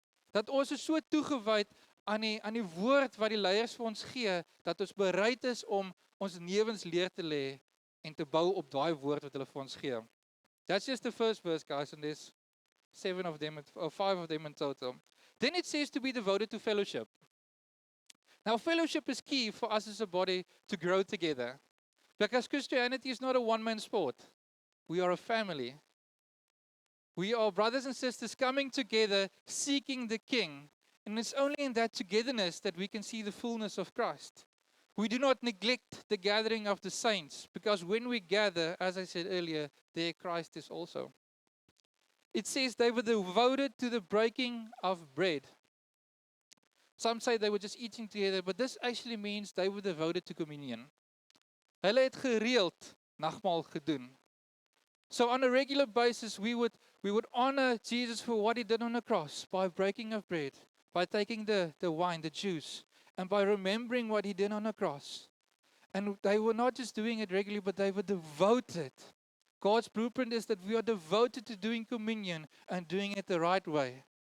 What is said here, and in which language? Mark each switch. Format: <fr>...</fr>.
<af>Dat ons is so toegewyd aan die woord wat die leiers vir ons gee, dat ons bereid is om ons lewens leer te lê en te bou op daai woord wat hulle vir ons gee.</af> <en>That's just the first verse, guys, and there's 7 of them, or 5 of them in total. Then it says to be devoted to fellowship. Now, fellowship is key for us as a body to grow together. Because Christianity is not a one-man sport. We are a family. We are brothers and sisters coming together, seeking the King. And it's only in that togetherness that we can see the fullness of Christ. We do not neglect the gathering of the saints, because when we gather, as I said earlier, there Christ is also. It says they were devoted to the breaking of bread. Some say they were just eating together, but this actually means they were devoted to communion.</en> <af>Hulle het gereeld nagmaal gedoen.</af> <en>So on a regular basis, we would honor Jesus for what he did on the cross by breaking of bread, by taking the wine, the juice, and by remembering what he did on the cross. And they were not just doing it regularly, but they were devoted. God's blueprint is that we are devoted to doing communion and doing it the right way.</en>